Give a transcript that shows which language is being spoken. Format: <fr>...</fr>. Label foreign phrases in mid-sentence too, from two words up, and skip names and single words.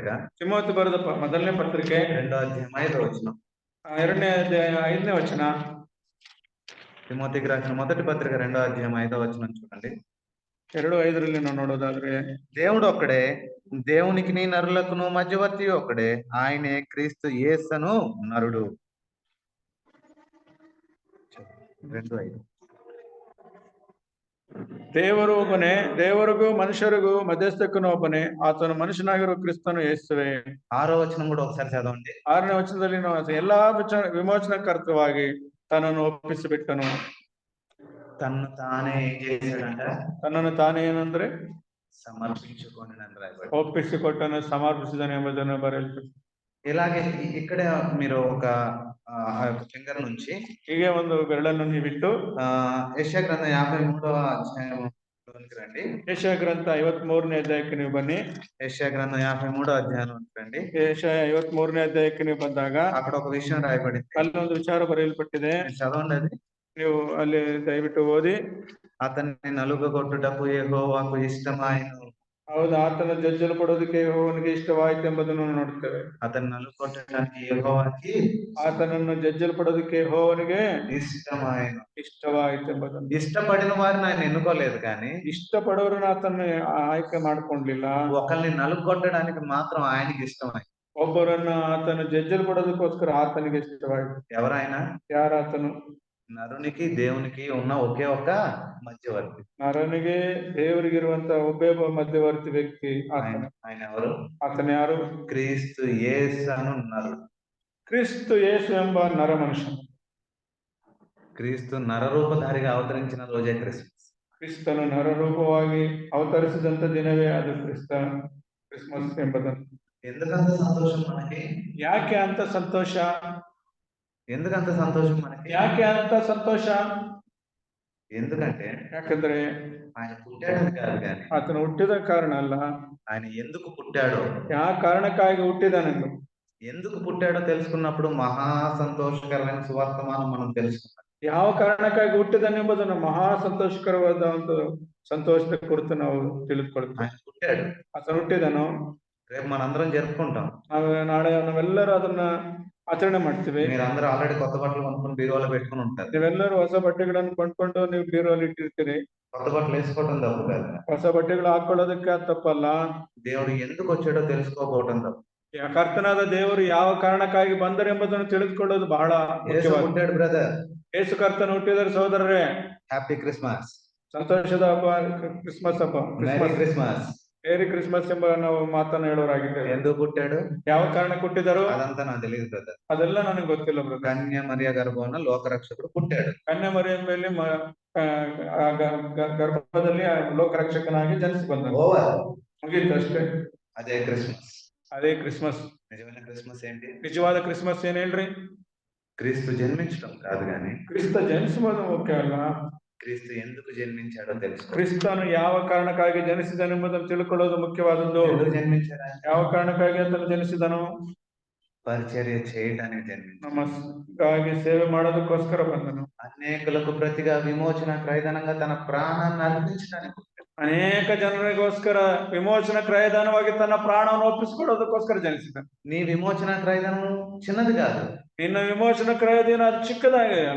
<kn>ತಿಮೋತಿ ಬರೆದ ಮೊದಲನೇ ಪತ್ರಿಕೆ</kn> <te>2వ అధ్యాయం 5వ వచనం.</te> <kn>2ನೇ ಅಧ್ಯಾಯ 5ನೇ ವಚನ.</kn> <te>తిమోతికి రాసిన మొదటి పత్రిక 2వ అధ్యాయం 5వ వచనం చూడండి.</te> <kn>2:5 ನಾವು ನೋಡೋದಾದ್ರೆ,</kn> <te>దేవుడు ఒక్కడే, దేవునికి నరులకును మధ్యవర్తి ఒక్కడే, ఆయనే క్రీస్తు యేసును నరుడు. 2:5.</te> <kn>ದೇವರು ಒಬ್ಬನೇ, ದೇವರಿಗೂ ಮನುಷ್ಯರಿಗೂ ಮಧ್ಯಸ್ಥಕ್ಕೂ ಒಬ್ಬನೇ, ಆತನು ಮನುಷ್ಯನಾಗಿರುವ ಕ್ರಿಸ್ತನು ಯೇಸುವೇ.</kn> <te>6వ వచనం కూడా ఒకసారి చదవండి.</te> <kn>6ನೇ ವಚನದಲ್ಲಿ ನಾವು ಎಲ್ಲಾ ವಿಮೋಚನಕರ್ತವಾಗಿ ತನ್ನನ್ನು ಒಪ್ಪಿಸಿಬಿಟ್ಟನು.</kn> <te>తను తానే ఏం చేశాడంట?</te> <kn>ತನ್ನನ್ನು ತಾನೇ ಏನಂದ್ರೆ</kn> <te>సమర్పించుకొని రాయబడింది.</te> <kn>ಒಪ್ಪಿಸಿಕೊಟ್ಟನು, ಸಮರ್ಪಿಸಿದನು ಎಂಬುದನ್ನು ಬರೆಯಲ್ಪಟ್ಟಿದೆ.</kn> <te>ఇలాగే ఇక్కడ మీరు ఒక ఫింగర్ నుంచి</te> <kn>ಹೀಗೆ ಒಂದು ಬೆರಳನ್ನು ನೀವಿಟ್ಟು</kn> <te>ಯೆಶಾಯ ಗ್ರಂಥ 53వ అధ్యాయంలోనికి రండి.</te> <kn>ಯೆಶಾಯ ಗ್ರಂಥ 53ನೇ ಅಧ್ಯಾಯಕ್ಕೆ ನೀವು ಬನ್ನಿ.</kn> <te>యెషయా గ్రంథం 53వ అధ్యాయంలోనికి రండి.</te> <kn>ಯೆಶಾಯ 53ನೇ ಅಧ್ಯಾಯಕ್ಕೆ ನೀವು ಬಂದಾಗ</kn> <te>అక్కడ ఒక విషయం రాయబడింది.</te> <kn>ಅಲ್ಲಿ ಒಂದು ವಿಚಾರ ಬರೆಯಲ್ಪಟ್ಟಿದೆ.</kn> <te>చదవండి అది.</te> <kn>ನೀವು ಅಲ್ಲಿ ದಯವಿಟ್ಟು ಓದಿ.</kn> <te>అతన్ని నలుగగొట్టుటకు యెహోవాకు ఇష్టమాయెను.</te> <kn>ಹೌದು, ಆತನ ಜಜ್ಜಲು ಕೊಡೋದಕ್ಕೆ ಯೆಹೋವನಿಗೆ ಇಷ್ಟವಾಯಿತು ಎಂಬುದನ್ನು ನೋಡುತ್ತೇವೆ.</kn> <te>అతన్ని నలుగొట్టడానికి యెహోవాకి,</te> <kn>ಆತನನ್ನು ಜಜ್ಜಲು ಪಡೋದಕ್ಕೆ ಯೆಹೋವನಿಗೆ</kn> <te>ఇష్టమాయెను.</te> <kn>ಇಷ್ಟವಾಯಿತು ಎಂಬುದನ್ನು.</kn> <te>ఇష్టపడిన వారిని ఆయన ఎన్నుకోలేదు, కానీ</te> <kn>ಇಷ್ಟಪಡೋರನ್ನ ಆತನ ಆಯ್ಕೆ ಮಾಡ್ಕೊಂಡ್ಲಿಲ್ಲ.</kn> <te>ఒకరిని నలుగొట్టడానికి మాత్రం ఆయనకి ఇష్టమైంది.</te> <kn>ಒಬ್ಬರನ್ನ ಆತನು ಜಜ್ಜಲು ಪಡೋದಕ್ಕೋಸ್ಕರ ಆತನಿಗೆ ಇಷ್ಟವಾಯಿತು.</kn> <te>ఎవరైనా?</te> <kn>ಯಾರಾತನು?</kn> <te>నరునికి దేవునికి ఉన్న ఒకే ఒక మధ్యవర్తి.</te> <kn>ನರನಿಗೆ ದೇವರಿಗಿರುವಂತ ಒಬ್ಬೇ ಒಬ್ಬ ಮಧ್ಯವರ್ತಿ ವ್ಯಕ್ತಿ ಆತನ.</kn> <te>ఆయన ఎవరు?</te> <kn>ಆತನ ಯಾರು?</kn> <te>క్రీస్తు యేసు అను నరుడు.</te> <kn>ಕ್ರಿಸ್ತು ಯೇಸು ಎಂಬ ನರ ಮನುಷ್ಯ.</kn> <te>క్రీస్తు నరరూపధారిగా అవతరించిన రోజే క్రిస్మస్.</te> <kn>ಕ್ರಿಸ್ತನು ನರರೂಪವಾಗಿ ಅವತರಿಸಿದಂತ ದಿನವೇ ಅದು ಕ್ರಿಸ್ಮಸ್ ಎಂಬುದನ್ನು.</kn> <te>ఎందుకంత సంతోషం మనకి?</te> <kn>ಯಾಕೆ ಅಂತ ಸಂತೋಷ?</kn> <te>ఎందుకంత సంతోషం మనకి?</te> <kn>ಯಾಕೆ ಅಂತ ಸಂತೋಷ?</kn> <te>ఎందుకంటే</te> <kn>ಯಾಕಂದ್ರೆ</kn> <te>ఆయన పుట్టాడని కాదు, కానీ</te> <kn>ಆತನು ಹುಟ್ಟಿದ ಕಾರಣ ಅಲ್ಲ,</kn> <te>ఆయన ఎందుకు పుట్టాడో,</te> <kn>ಯಾವ ಕಾರಣಕ್ಕಾಗಿ ಹುಟ್ಟಿದನೆಂದು.</kn> <te>ఎందుకు పుట్టాడో తెలుసుకున్నప్పుడు మహా సంతోషకరమైన సువర్తమానం మనం తెలుసుకున్నాం.</te> <kn>ಯಾವ ಕಾರಣಕ್ಕಾಗಿ ಹುಟ್ಟಿದನೆಂಬುದನ್ನು ಮಹಾ ಸಂತೋಷಕರವಾದ ಒಂದು ಸಂತೋಷದ ಕುರಿತು ನಾವು ತಿಳಿದುಕೊಳ್ತೀವಿ.</kn> <te>ఆయన పుట్టాడు,</te> <kn>ಆತನು ಹುಟ್ಟಿದನು.</kn> <te>రేపు మనందరం జరుపుకుంటాం.</te> <kn>ನಾಳೆ ನಾವೆಲ್ಲರೂ ಅದನ್ನ ಆಚರಣೆ ಮಾಡ್ತೀವಿ.</kn> <te>మీరందరూ ఆల్రెడీ కొత్త బట్టలు కొనుక్కొని బీరువాలో పెట్టుకుని ఉంటారు.</te> <kn>ನೀವೆಲ್ಲರೂ ಹೊಸ ಬಟ್ಟೆಗಳನ್ನು ಕೊಂಡ್ಕೊಂಡು ನೀವು ಬೀರುವಲ್ಲಿ ಇಟ್ಟಿರ್ತೀರಿ.</kn> <te>కొత్త బట్టలు వేసుకోవడం తప్పు కాదు.</te> <kn>ಹೊಸ ಬಟ್ಟೆಗಳು ಹಾಕೊಳ್ಳೋದಕ್ಕೆ ತಪ್ಪಲ್ಲ.</kn> <te>దేవుడు ఎందుకు వచ్చాడో తెలుసుకోకపోవడం తప్పు.</te> <kn>ಕರ್ತನಾದ ದೇವರು ಯಾವ ಕಾರಣಕ್ಕಾಗಿ ಬಂದರು ಎಂಬುದನ್ನು ತಿಳಿದುಕೊಳ್ಳೋದು ಬಹಳ</kn> <te>ముఖ్యవాడు. బ్రదర్,</te> <kn>ಯೇಸು ಕರ್ತನು ಹುಟ್ಟಿದರೆ ಸಹೋದರರೇ,</kn> <en>happy Christmas,</en> <kn>ಸಂತೋಷದ ಹಬ್ಬ, ಕ್ರಿಸ್ಮಸ್ ಹಬ್ಬ,</kn> <en>Merry Christmas. Merry Christmas</en> <kn>ಎಂಬ ನಾವು ಮಾತನ್ನು ಹೇಳೋರಾಗಿದ್ದೇವೆ.</kn> <te>ఎందుకు పుట్టాడు</te> <kn>ಯಾವ ಕಾರಣ ಕೊಟ್ಟಿದ್ದರು</kn> <te>అదంతా నాకు తెలియదు బ్రదర్.</te> <kn>ಅದೆಲ್ಲ ನನಗೆ ಗೊತ್ತಿಲ್ಲ ಬ್ರದರ್.</kn> <te>కన్య మరియ గర్భాన లోకరక్షకుడు పుట్టాడు.</te> <kn>ಕನ್ಯಾಮರಿಯ ಮೇಲೆ ಗರ್ಭದಲ್ಲಿ ಲೋಕರಕ್ಷಕನಾಗಿ ಜನಿಸಿ ಬಂದನು.</kn> <te>ఓవర్.</te> <kn>ಮುಗೀತು ಅಷ್ಟೇ.</kn> <te>అదే క్రిస్మస్.</te> <kn>ಅದೇ ಕ್ರಿಸ್ಮಸ್.</kn> <te>నిజమైన క్రిస్మస్ ఏంటి?</te> <kn>ನಿಜವಾದ ಕ್ರಿಸ್ಮಸ್ ಏನ್ ಹೇಳ್ರಿ?</kn> <te>క్రీస్తు జన్మించడం కాదు గాని</te> <kn>ಕ್ರಿಸ್ತ ಜನಿಸುವುದು ಮುಖ್ಯ ಅಲ್ಲ,</kn> <te>క్రీస్తు ఎందుకు జన్మించాడో తెలుసు.</te> <kn>ಕ್ರಿಸ್ತನು ಯಾವ ಕಾರಣಕ್ಕಾಗಿ ಜನಿಸಿದನೆಂಬುದನ್ನು ತಿಳ್ಕೊಳ್ಳೋದು ಮುಖ್ಯವಾದದ್ದು.</kn> <te>ఎందుకు జన్మించాడు ఆయన?</te> <kn>ಯಾವ ಕಾರಣಕ್ಕಾಗಿ ಆತನು ಜನಿಸಿದನು?</kn> <te>పరిచర్య చేయడానికి జన్మించాడు.</te> <kn>ನಮಗಾಗಿ ಸೇವೆ ಮಾಡೋದಕ್ಕೋಸ್ಕರ ಬಂದನು.</kn> <te>అనేకులకు ప్రతిగా విమోచన క్రయధనంగా తన ప్రాణాన్ని అర్పించడానికి పుట్టాడు.</te> <kn>ಅನೇಕ ಜನರಿಗೋಸ್ಕರ ವಿಮೋಚನ ಕ್ರಯದಾನವಾಗಿ ತನ್ನ ಪ್ರಾಣವನ್ನು ಒಪ್ಪಿಸಿಕೊಡೋದಕ್ಕೋಸ್ಕರ ಜನಿಸಿದನು.</kn> <te>నీ విమోచన క్రయధనం చిన్నది కాదు.</te> <kn>ನಿನ್ನ ವಿಮೋಚನ ಕ್ರಯದಾನ ಅದು ಚಿಕ್ಕದಾಗಿ ಅಲ್ಲ.</kn>